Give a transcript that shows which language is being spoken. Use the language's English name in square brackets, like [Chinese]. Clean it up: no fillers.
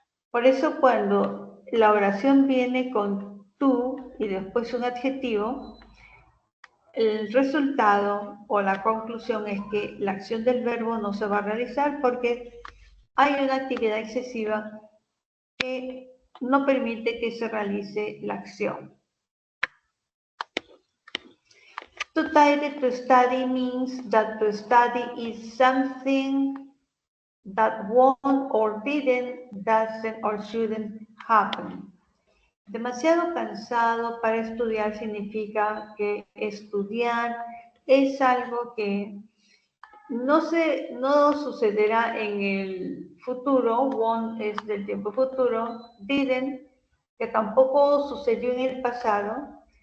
[Spanish] Por eso cuando la oración viene con to y después un adjetivo, el resultado o la conclusión es que la acción del verbo no se va a realizar porque hay una actividad excesiva que no permite que se realice la acción. [English] To tire to study means that to study is something that won't or didn't, doesn't or shouldn't happen. [Spanish] Demasiado cansado para estudiar significa que estudiar es algo que no sucederá en el futuro. Won't es del tiempo futuro. Didn't, que tampoco sucedió en el pasado.